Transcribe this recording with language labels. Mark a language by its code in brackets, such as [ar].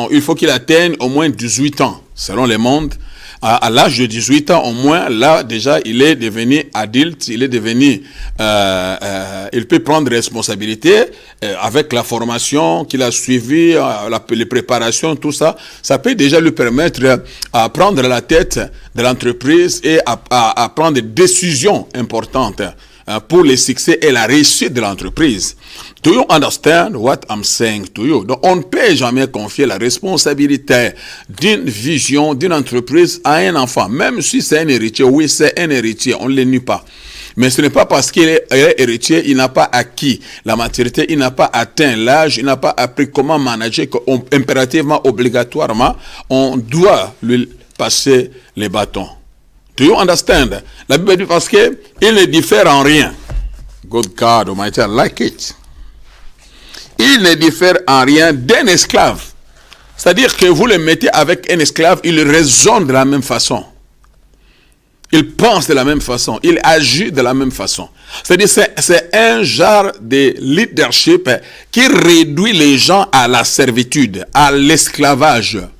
[fr] Il faut qu'il atteigne au moins 18 ans, selon les mondes. À l'âge de 18 ans, au moins, là, déjà, il est devenu adulte, il est devenu, il peut prendre responsabilité avec la formation qu'il a suivie, les préparations, tout ça. Ça peut déjà lui permettre à prendre la tête de l'entreprise et à prendre des décisions importantes pour le succès et la réussite de l'entreprise. [en] Do you understand what I'm saying to you? [fr] Donc, on ne peut jamais confier la responsabilité d'une vision, d'une entreprise à un enfant, même si c'est un héritier. Oui, c'est un héritier, on ne le nie pas. Mais ce n'est pas parce qu'il est héritier, il n'a pas acquis la maturité, il n'a pas atteint l'âge, il n'a pas appris comment manager, impérativement, obligatoirement, on doit lui passer les bâtons. [en] Do you understand? [fr] La Bible dit parce qu'il ne diffère en rien. [en] Good God Almighty, I like it. [fr] Il ne diffère en rien d'un esclave. C'est-à-dire que vous le mettez avec un esclave, il raisonne de la même façon. Il pense de la même façon. Il agit de la même façon. C'est-à-dire c'est un genre de leadership qui réduit les gens à la servitude, à l'esclavage.